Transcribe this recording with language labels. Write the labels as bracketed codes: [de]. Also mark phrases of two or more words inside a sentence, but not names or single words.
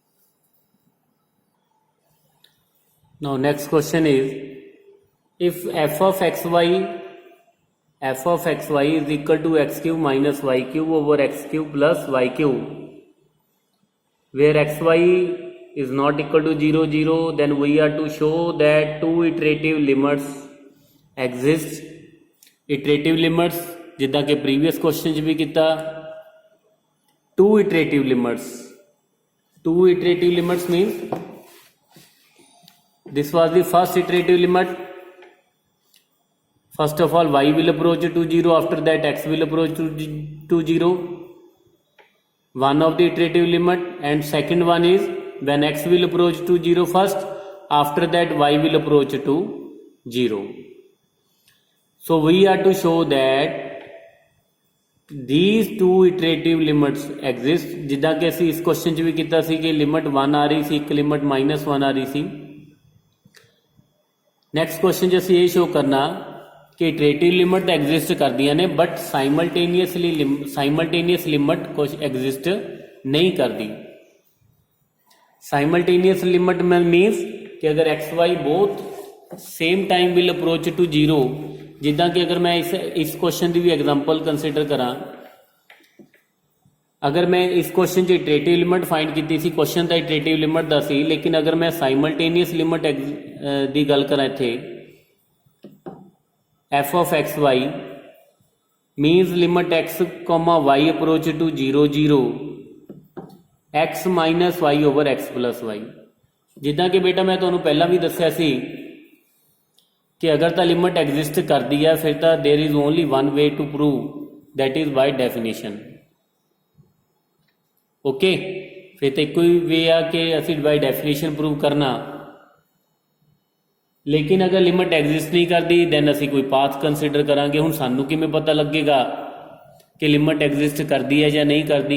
[en] Now next question is, if f of xy is equal to x cube minus y cube over x cube plus y cube, where xy is not equal to 0, 0, then we are to show that two iterative limits exist. Iterative limits, [pa] ਜਿੱਦਾਂ ਕਿ [en] previous question [pa] 'ਚ ਵੀ ਕੀਤਾ, [en] two iterative limits. Two iterative limits means this was the first iterative limit. First of all, y will approach to 0, after that x will approach to 0. One of the iterative limit, and second one is when x will approach to 0 first, after that y will approach to 0. So we are to show that these two iterative limits exist. [pa] ਜਿੱਦਾਂ ਕਿ ਅਸੀਂ ਇਸ ਕੁਐਸਚਨ 'ਚ ਵੀ ਕੀਤਾ ਸੀ ਕਿ ਲਿਮਟ 1 ਆ ਰਹੀ ਸੀ, ਇੱਕ ਲਿਮਟ -1 ਆ ਰਹੀ ਸੀ. [en] next question [pa] 'ਚ ਅਸੀਂ ਇਹ ਸ਼ੋ ਕਰਨਾ ਕਿ [en] iterative limit exist [pa] ਕਰਦੀਆਂ ਨੇ, [en] but simultaneous limit [pa] ਕੁਝ ਐਗਜ਼ਿਸਟ ਨਹੀਂ ਕਰਦੀ. [en] simultaneous limit means [pa] ਕਿ ਅਗਰ [en] x y both same time will approach to 0. [pa] ਜਿੱਦਾਂ ਕਿ ਅਗਰ ਮੈਂ ਇਸ ਕੁਐਸਚਨ ਦੀ ਵੀ [en] example consider [pa] ਕਰਾਂ, ਅਗਰ ਮੈਂ ਇਸ ਕੁਐਸਚਨ 'ਚ [en] iterative limit find [pa] ਕੀਤੀ ਸੀ, ਕੁਐਸਚਨ ਤਾਂ [en] iterative limit [pa] ਦਾ ਸੀ, ਲੇਕਿਨ ਅਗਰ ਮੈਂ [en] simultaneous limit [pa] ਦੀ ਗੱਲ ਕਰਾਂ ਇੱਥੇ, [en] f of x y means limit x comma y approach to 0 0 x minus y over x plus y. [pa] ਜਿੱਦਾਂ ਕਿ ਬੇਟਾ ਮੈਂ ਤੁਹਾਨੂੰ ਪਹਿਲਾਂ ਵੀ ਦੱਸਿਆ ਸੀ ਕਿ ਅਗਰ ਤਾਂ [en] limit exist [pa] ਕਰਦੀ ਹੈ ਫਿਰ ਤਾਂ [en] there is only one way to prove, that is by definition. [pa] ਓਕੇ, ਫਿਰ ਤਾਂ ਇੱਕੋ ਹੀ ਵੇ ਆ ਕਿ ਅਸੀਂ [en] by definition prove [pa] ਕਰਨਾ. ਲੇਕਿਨ ਅਗਰ [en] limit exist [pa] ਨਹੀਂ ਕਰਦੀ ਦੈਨ ਅਸੀਂ ਕੋਈ [en] path consider [pa] ਕਰਾਂਗੇ. ਹੁਣ ਸਾਨੂੰ ਕਿਵੇਂ ਪਤਾ ਲੱਗੇਗਾ ਕਿ [en] limit exist [pa] ਕਰਦੀ ਹੈ ਜਾਂ ਨਹੀਂ ਕਰਦੀ?